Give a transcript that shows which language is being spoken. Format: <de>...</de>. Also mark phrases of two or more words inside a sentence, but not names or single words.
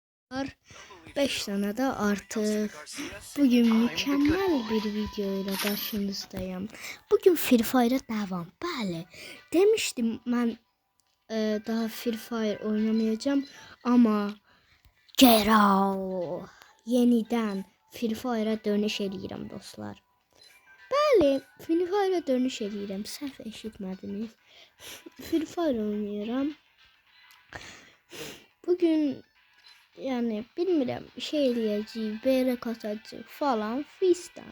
<tr>Var 5 tane de artık. Bugün mükemmel bir video ile karşınızdayım. Bugün Free Fire'a devam. Bəli. Demiştim ben daha Free Fire oynamayacağım ama Geralt yeniden Free Fire'a</tr> <az>dönüş eləyirəm dostlar. Bəli, Free Fire'a dönüş eləyirəm. Səhv eşitmədiniz. Free Fire oynayıram. Bugün yani bilmirəm şey eləyəcəyik, BR katacağıq falan fistan.</az>